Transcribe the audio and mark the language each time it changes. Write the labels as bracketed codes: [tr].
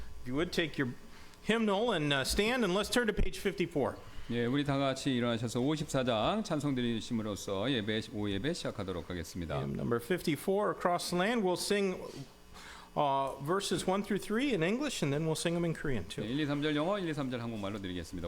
[en] If you would take your hymnal and stand and let's turn to page 54. [ko] 예, 우리 다 같이 일어나셔서 54장 찬송 드리심으로써 오예배 시작하도록 하겠습니다. [en] Hymn number 54, Across the Land. We'll sing verses 1 through 3 in English and then we'll sing them in Korean too. [ko] 1, 2, 3절 영어, 1, 2, 3절 한국말로 드리겠습니다.